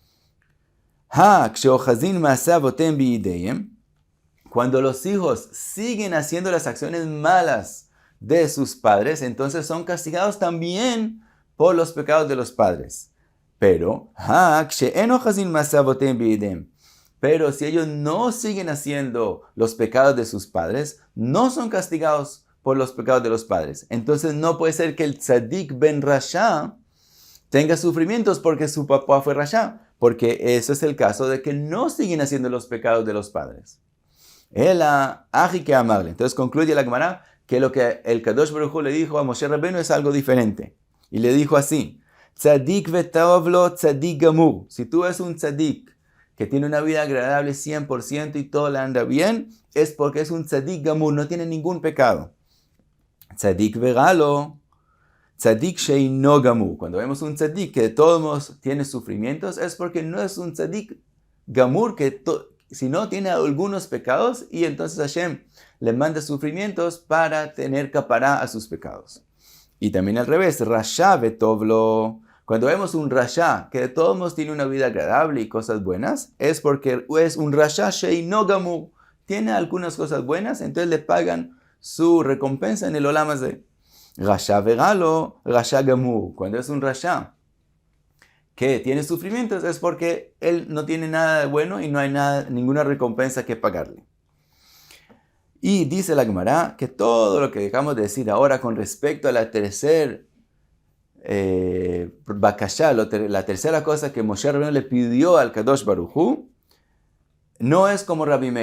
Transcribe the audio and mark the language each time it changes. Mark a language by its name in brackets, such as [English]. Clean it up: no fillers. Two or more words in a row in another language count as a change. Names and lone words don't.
[Spanish] Cuando los hijos siguen haciendo las acciones malas de sus padres, entonces son castigados también por los pecados de los padres. Pero si ellos no siguen haciendo los pecados de sus padres, no son castigados por los pecados de los padres. Entonces no puede ser que el [Hebrew] צדיק בן רשע [Spanish] tenga sufrimientos porque su papá fue rasha, porque eso es el caso de que no siguen haciendo los pecados de los padres. Entonces concluye la Gemara que lo que el Kadosh Baruch Hu le dijo a Moshe Rabbeinu es algo diferente. Y le dijo así, [Hebrew] צדיק וטוב לו צדיק גמור. [Spanish] Si tú eres un tzadik que tiene una vida agradable 100% y todo le anda bien, es porque es un [Hebrew] צדיק גמור, [Spanish] no tiene ningún pecado. [Hebrew] צדיק ורע לו צדיק שאינו גמור. [Spanish] Cuando vemos un tzadik que de todos modos tiene sufrimientos, es porque no es un [Hebrew] צדיק גמור, [Spanish] sino tiene algunos pecados y entonces Hashem le manda sufrimientos para tener capará a sus pecados. Y también al revés, [Hebrew] רשע וטוב לו. [Spanish] Cuando vemos un rasha que de todos modos tiene una vida agradable y cosas buenas, es porque es un [Hebrew] רשע שאינו גמור. [Spanish] Tiene algunas cosas buenas, entonces le pagan su recompensa en el [Hebrew] עולם הזה. רשע ורע לו רשע גמור. [Spanish] Cuando es un rasha que tiene sufrimientos, es porque él no tiene nada de bueno y no hay ninguna recompensa que pagarle. Y dice la Gemara que todo lo que dejamos de decir ahora con respecto a la tercera bakashá, la tercera cosa que Moshe Rabbeinu le pidió al Kadosh Baruj Hu, no es como Rabbi Meir.